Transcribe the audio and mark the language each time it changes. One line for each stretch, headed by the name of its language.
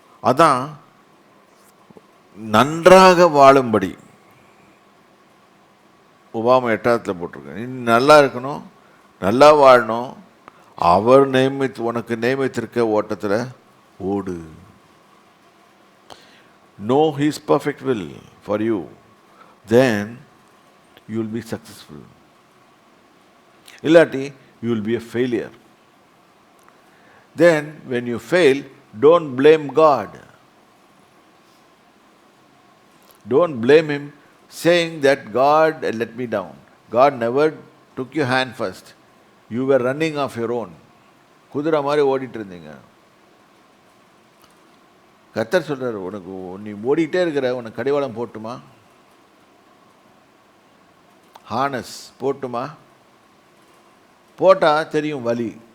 Tamil: அதான் நன்றாக வாழும்படி உபாமா 8 போட்டிருக்கேன். நீ நல்லா இருக்கணும், நல்லா வாழணும், அவர் உனக்கு நியமித்திருக்க ஓட்டத்தில் ஓடு.
English: Know His perfect will for you, then you will be successful.
Tamil: இல்லாட்டி
English: you will be a failure. Then when you fail, don't blame God. Don't blame Him saying that God let me down. God never took your hand first. You were running off your own.
Tamil: குதிரை மாதிரி ஓடிட்டு இருந்தீங்க. கர்த்தர் சொல்றாரு, உனக்கு நீ ஓடிட்டே இருக்கிற, உனக்கு கடிவாளம் போட்டுமா, ஹானஸ் போட்டுமா, போட்டால் தெரியும் வலி.